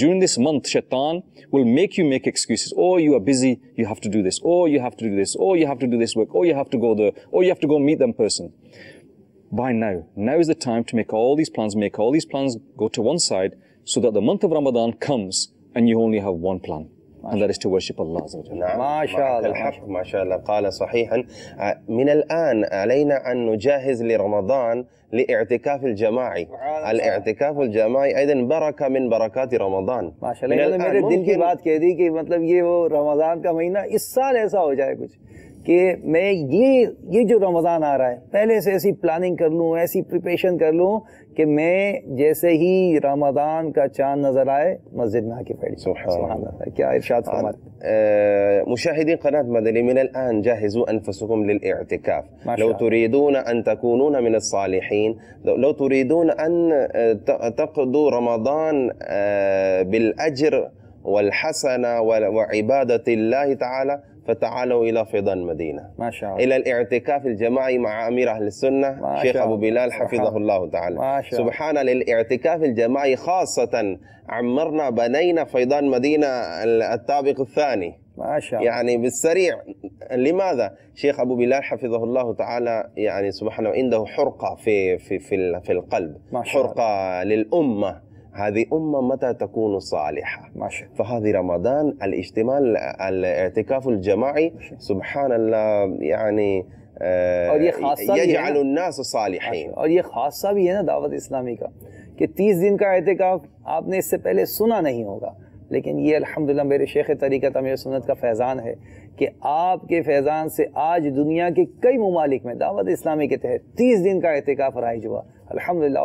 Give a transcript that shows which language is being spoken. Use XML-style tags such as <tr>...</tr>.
<en>During this month, shaitan will make you make excuses. Oh, you are busy, you have to do this. Oh, you have to do this. Oh, you have to do this work. Oh, you have to go there. Oh, you have to go meet them person. By now is the time to make all these plans go to one side, so that the month of Ramadan comes and you only have one plan, and that is to worship Allah Azza wa Jalla.</en> <ar>ما شاء الله الحق ما شاء الله قال صحيحا. من الآن علينا أن نجهز لرمضان لاعتكاف الجماعي. الاعتكاف الجماعي أيضا بركة من بركات رمضان. ما شاء اللہ.</ar> <ur>میرے دل کی بات کہہ دی کہ مطلب یہ وہ رمضان کا مہینہ اس سال ایسا ہو جائے کچھ کہ میں یہ جو رمضان آ رہا ہے پہلے سے ایسی پلاننگ کر لوں, ایسی پریپریشن کر لوں کہ میں جیسے ہی رمضان کا چاند نظر آئے مسجد میں آ کے بیٹھ جاؤں. سبحان اللہ. کیا ارشاد فرماتے</ur> <ar>مشاهدين قناة مدني, من الآن جهزوا أنفسكم للاعتكاف. لو تريدون أن تكونون من الصالحين, لو تريدون أن تقضوا رمضان بالأجر والحسنة وعبادة الله تعالى, فتعالوا إلى فيضان مدينة, ما شاء الله, إلى الاعتكاف الجماعي مع أمير أهل السنة شيخ أبو بلال حفظه الله تعالى. سبحان للاعتكاف الجماعي خاصة عمرنا بنينا فيضان مدينة الطابق الثاني, ما شاء الله, يعني بالسريع. لماذا؟ شيخ أبو بلال حفظه الله تعالى يعني سبحانه عنده حرقة في القلب, حرقة للأمة. هذه أمة متى تكون صالحة. فهذه رمضان الاجتماع الاعتكاف الجماعي سبحان الله يعني يجعل الناس صالحين.</ar> <ur>اور یہ خاصہ بھی ہے نا دعوت اسلامی کا کہ 30 دن کا اعتکاف آپ نے اس سے پہلے سنا نہیں ہوگا, لیکن یہ الحمدللہ میرے شیخ طریقت امیر سنت کا فیضان ہے کہ آپ کے فیضان سے آج دنیا کے کئی ممالک میں دعوت اسلامی کے تحت 30 دن کا اعتکاف رائج ہوا الحمدللہ.</ur>